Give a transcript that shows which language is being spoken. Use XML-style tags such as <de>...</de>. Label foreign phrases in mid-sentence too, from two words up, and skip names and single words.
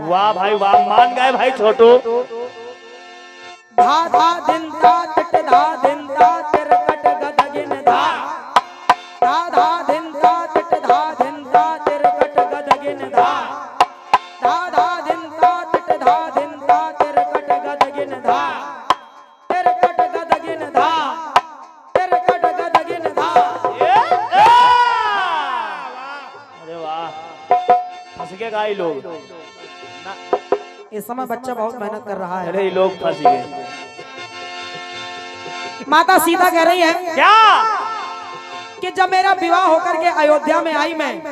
<hi>वाह भाई वाह, मान गए भाई छोटू। धा धा दिन धा तिट धा दिन धा तिरकट गदगिन धा, धा धा दिन धा तिट धा दिन धा तिरकट गदगिन धा, धा धा दिन धा तिट धा दिन धा तिरकट गदगिन धा, तिरकट गदगिन धा, तिरकट गदगिन धा। अरे वाह, फंस गए गाय लोग। इस समय बच्चा बहुत मेहनत कर रहा है। अरे ये लोग फंस गए। माता सीता कह रही है क्या कि जब मेरा विवाह होकर के अयोध्या में आई मैं,</hi>